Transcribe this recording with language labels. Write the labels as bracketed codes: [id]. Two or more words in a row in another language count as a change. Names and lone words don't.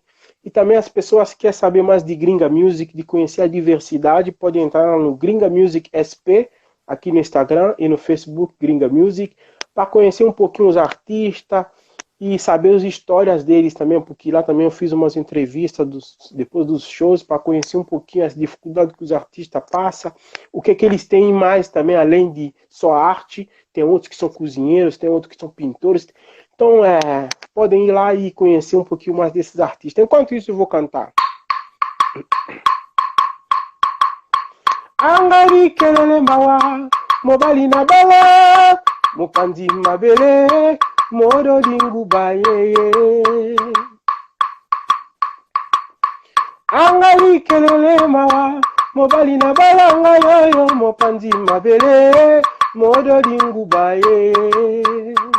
[pt] E também as pessoas que querem saber mais de Gringa Music, de conhecer a diversidade, podem entrar no Gringa Music SP, aqui no Instagram e no Facebook Gringa Music, para conhecer um pouquinho os artistas e saber as histórias deles também, porque lá também eu fiz umas entrevistas depois dos shows para conhecer um pouquinho as dificuldades que os artistas passam, o que eles têm mais também, além de só arte. Tem outros que são cozinheiros, tem outros que são pintores. Então, podem ir lá e conhecer um pouquinho mais desses artistas. Enquanto isso, eu vou cantar. [ln] Angari kelele mawa, mobali na bala, mopandi mabele, moro dingu bayeye. Angari kelele mawa, mobali na bala ngayoyo, mopandi mabele, moro dingu bayeye.